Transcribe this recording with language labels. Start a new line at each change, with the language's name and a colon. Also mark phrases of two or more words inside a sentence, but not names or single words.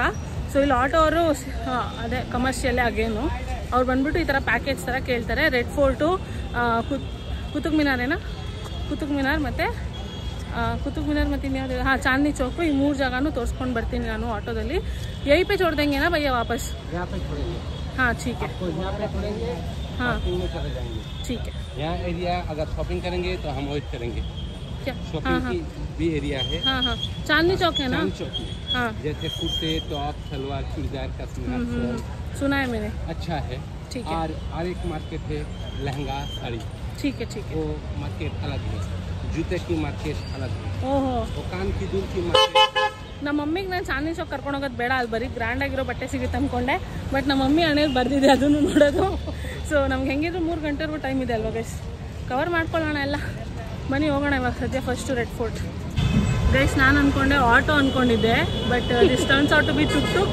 Kannada: ಸೊ ಇಲ್ಲಿ ಆಟೋ ಅವರು ಅದೇ ಕಮರ್ಷಿಯಲ್ಲೇ ಅಗೇನು ಅವ್ರು ಬಂದ್ಬಿಟ್ಟು ಈ ಥರ ಪ್ಯಾಕೇಜ್ ಥರ ಕೇಳ್ತಾರೆ. ರೆಡ್ ಫೋರ್ಟು, ಕುತುಬ್ ಮಿನಾರೇನಾ, ಕುತುಬ್ ಮಿನಾರ್ ಮತ್ತು ಇನ್ಯಾವುದು ಚಾಂದ್ನಿ ಚೌಕು, ಈ 3 ಜಾಗನೂ ತೋರಿಸ್ಕೊಂಡು ಬರ್ತೀನಿ ನಾನು ಆಟೋದಲ್ಲಿ.
Hindi: ಯही पे छोड़ देंगे ना भैया वापस? हाँ ठीक है, हाँ ठीक है. यहाँ एरिया अगर शॉपिंग करेंगे तो हम वही करेंगे. क्या? शॉपिंग की भी एरिया है. हाँ हाँ, चांदनी चौक है ना? चौक में हाँ, जैसे कुर्ते, टॉप, सलवार, चूड़ीदार का सुना है मैंने. अच्छा है. ठीक है. और एक मार्केट है लहंगा साड़ी, ठीक है ठीक है. वो मार्केट अलग है. जूते की मार्केट अलग है. ಓಹೋ, वो कान की दूर की मार्केट.
Kannada: ನಮ್ಮ ಮಮ್ಮಿಗೆ ನಾನು ಚಾಂದ್ನಿ ಚೌಕ್ ಕರ್ಕೊಂಡು ಹೋಗೋದು ಬೇಡ, ಅಲ್ಲಿ ಬರೀ ಗ್ರ್ಯಾಂಡ್ ಆಗಿರೋ ಬಟ್ಟೆ ಸಿಗುತ್ತೆ ಅಂದ್ಕೊಂಡೆ. ಬಟ್ ನಮ್ಮ ಮಮ್ಮಿ ಹಣೆಯಲ್ಲಿ ಬರ್ದಿದೆ ಅದನ್ನು ನೋಡೋದು. ಸೊ ನಮ್ಗೆ ಹೆಂಗಿದ್ರು 3 ಗಂಟೆವರೆಗೂ ಟೈಮ್ ಇದೆ ಅಲ್ವಾ ಗೈಸ್, ಕವರ್ ಮಾಡ್ಕೊಳ್ಳೋಣ ಎಲ್ಲ. ಬನ್ನಿ ಹೋಗೋಣ ಇವಾಗ ಸದ್ಯ ಫಸ್ಟು ರೆಡ್ ಫೋರ್ಟ್. ಗೈಸ್ ನಾನು ಅಂದ್ಕೊಂಡೆ ಆಟೋ ಅಂದ್ಕೊಂಡಿದ್ದೆ,
English: but this turns out to be tuk.